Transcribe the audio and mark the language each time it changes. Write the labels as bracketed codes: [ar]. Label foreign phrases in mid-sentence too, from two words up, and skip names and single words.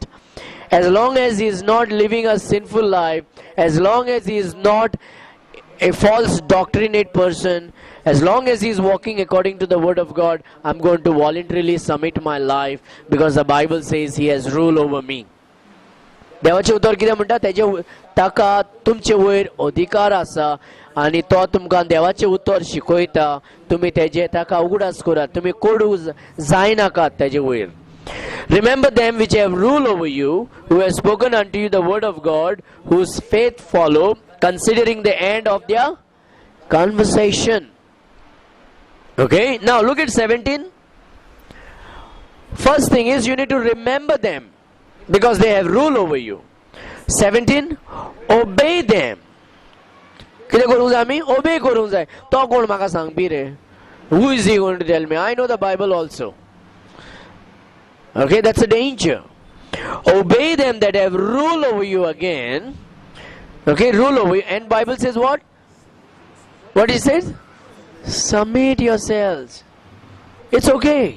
[en] As long as he is not living a sinful life, as long as he is not a false doctrinate person, as long as he is walking according to the word of God, I'm going to voluntarily submit my life, because the Bible says he has rule over me. [kok] देवाचे उतर कितें म्हणटा, तेजे ताका तुमचे वयर अधिकार आसा आनी तो तुमकां देवाचे उतर शिकयता. तुमी तेजे ताका उगडास करात, तुमी कोडू जायनाकात तेजे वयर. [en] Remember them which have rule over you, who have spoken unto you the word of God, whose faith follow, considering the end of their conversation. Okay, now look at 17. First thing is you need to remember them, because they have rule over you. 17, obey them. [kok] कितें करूंक जाय आमी? Obey करूंक जाय. तो कोण म्हाका सांगपी रे? [en] Who is he going to tell me? I know the Bible also. Okay, that's a danger. Obey them that have rule over you again. Okay, rule over you. And Bible says what? What it says? Submit yourselves. It's okay.